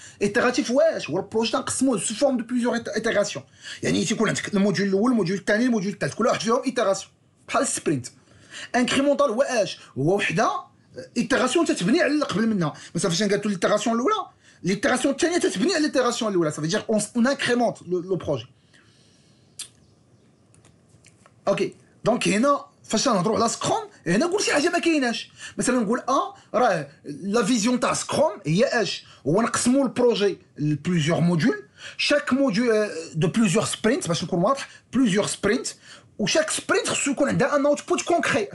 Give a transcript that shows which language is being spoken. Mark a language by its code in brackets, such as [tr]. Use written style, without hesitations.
[fr] Itératif, ouais, le projet sous forme de plusieurs itérations. Il y a le module, le module, le module, le itération. Pas le sprint. Incrémental, ouais, [ar] وحده itération تتبني على اللي قبل منها. ما صافيش نقادو l'itération الاولى. L'itération الثانيه تتبني على l'itération الاولى. [fr] Ça veut dire on incrémente le projet. [ar] اوكي دونك هنا فاش نهضروا على سكروم هنا نقول شي حاجه ما كايناش. مثلا نقول راه لا فيزيون تاع سكروم هي اش هو نقسموا البروجي لبليزيور موديول. [fr] chaque module de plusieurs sprints [ar] باش نكون واضح [fr] plusieurs sprints. Ou chaque sprint [ar] خصو يكون عندها [fr] un output concret.